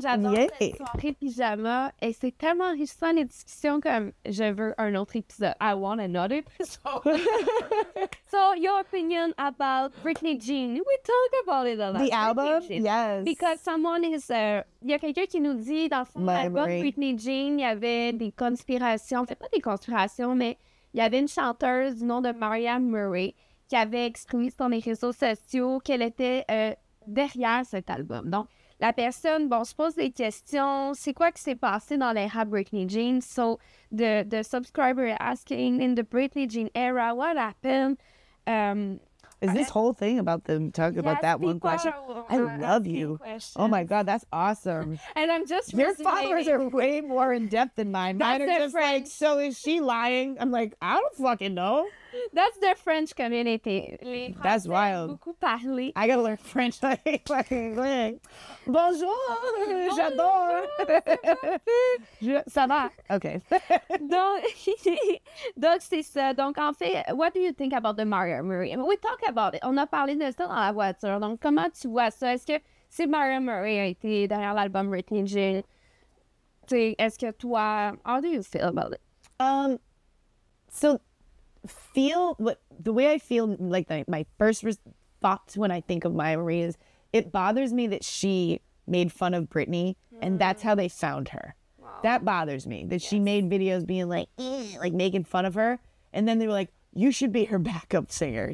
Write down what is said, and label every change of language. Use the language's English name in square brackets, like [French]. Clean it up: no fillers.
[French] J'adore cette soirée pyjama. Et c'est tellement enrichissant les discussions comme je veux un autre épisode. [English] I want another episode. So, your opinion about Britney Jean. We talk about it a lot. The album? Yes. Because someone is... [French] Il y a quelqu'un qui nous dit, dans son album Britney Jean, il y avait des conspirations. Pas des conspirations, mais il y avait une chanteuse du nom de Marianne Murray qui avait exclu sur les réseaux sociaux qu'elle était derrière cet album. Donc, la personne, se pose des questions. C'est quoi qui s'est passé dans l'ère Britney Jean? [English] So, the subscriber asking, in the Britney Jean era, what happened? Is this whole thing about them talking about that one question? I love you. Questions. Oh my God, that's awesome. And I'm just Your followers are way more in depth than mine. Mine are just like, so is she lying? I'm like, I don't fucking know. That's the French community. [French] Les [English] That's [French] Français [English] wild. [French] Beaucoup parler. [English] I gotta learn French like fucking quick. [French] Bonjour, j'adore. Ça va? Okay. Donc, c'est ça. Donc, en fait, [English] what do you think about the Mariah Murray? [French] We talk about it. On a parlé de ça dans la voiture. Donc, comment tu vois ça? Est-ce que si Mariah Murray a été derrière l'album Britney Jean, Est-ce que toi, [English] how do you feel about it? So the way I feel, like my first thought when I think of Maya Marie is it bothers me that she made fun of Britney and that's how they found her. That bothers me, that she made videos being like making fun of her, and then they were like, you should be her backup singer.